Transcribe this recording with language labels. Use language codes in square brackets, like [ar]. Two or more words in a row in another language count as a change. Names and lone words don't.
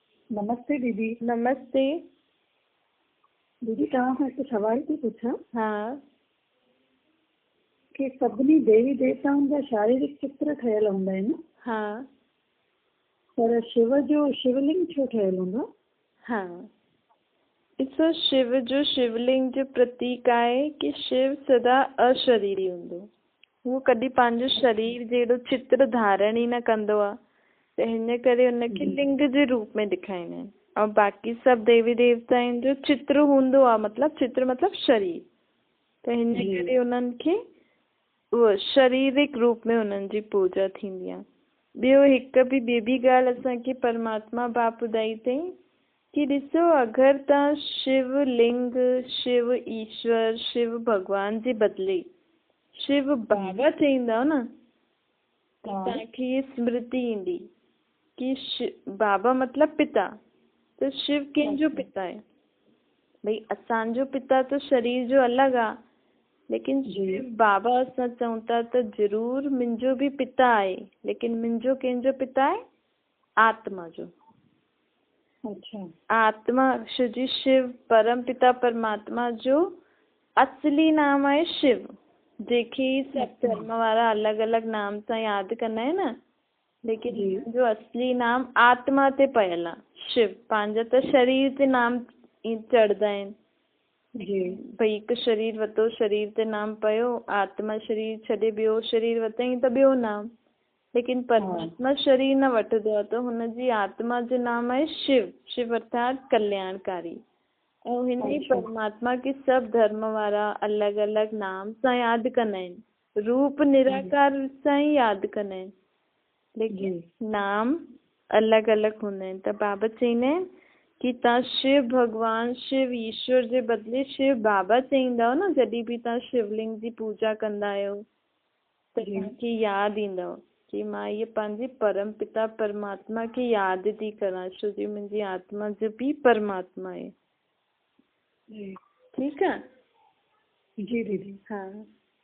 [sd] नमस्ते दीदी। नमस्ते। दीदी तव्हां खां हिकु सवाल थी पुछां हाँ कि सभिनी देवी देवताउनि जा शारीरिक चित्र ठहियल हूंदा आहिनि, हाँ पर शिव जो शिवलिंग छो ठहियल हूंदो? हाँ ॾिसो, शिव जो शिवलिंग जो प्रतीक आहे कि शिव सदा अशरीरी हूंदो। वो कॾहिं पंहिंजो शरीर जहिड़ो चित्र धारण ई न कंदो आहे, त हिन करे उनखे लिंग जे रूप में ॾेखारींदा आहिनि। ऐं बाक़ी सभु देवी देवताउनि जो चित्र हूंदो आहे, मतिलबु चित्र मतिलबु शरीर, त हिन करे उन्हनि खे उहो शारीरिक रूप में उन्हनि जी पूजा थींदी आहे। ॿियो हिकु ॿी ॻाल्हि असांखे परमात्मा बाप ॿुधाई अथई कि ॾिसो, अगरि तव्हां शिवलिंग, शिव ईश्वर, शिव भॻवान जे बदिले शिव बाबा चईंदव न, त तव्हांखे ये स्मृति ईंदी कि बाबा मतिलबु पिता, त शिव कंहिंजो पिता आहे? भई असांजो पिता त शरीर जो अलॻि आहे, लेकिन शिव बाबा असां चऊं था त ज़रूर मुंहिंजो बि पिता आहे, लेकिन मुंहिंजो कंहिंजो पिता आहे? आत्मा जो। अच्छा। आत्मा जी शिव परम पिता परमात्मा जो असली नाम आहे शिव, जेके सभु धर्म वारा अलॻि अलॻि नाम सां यादि कंदा आहिनि न, लेकिन जो असली नाम आत्मा ते पयल आहे शिव। पंहिंजा त शरीर ते नाम चढ़ंदा आहिनि, भई हिकु शरीर वरितो, शरीर ते नाम पियो, आत्मा शरीर छॾे ॿियो शरीर वरितईं त ॿियो नाम, लेकिन परमात्मा शरीर न वठंदो आहे, त हुनजी आत्मा जो नाम आहे शिव। शिव अर्थात कल्याणकारी। ऐं हिन परमात्मा खे सभु धर्म वारा अलॻि अलॻि नाम सां यादि कंदा आहिनि, रूप निराकार सां ई यादि कंदा आहिनि, लेकिन नाम अलॻि अलॻि हूंदा आहिनि। त बाबा चईंदा आहिनि कि तव्हां शिव भॻवान, शिव ईश्वर जे बदिले शिव बाबा चईंदव न, जॾहिं बि तव्हां शिवलिंग जी पूजा कंदा आहियो, त तव्हांखे यादि ईंदव कि मां इहे पंहिंजे परम पिता परमात्मा खे यादि थी करां, छो जो मुंहिंजी आत्मा जो बि परमात्मा आहे। [hi] ठीक है। [sd] जी दीदी। हाँ।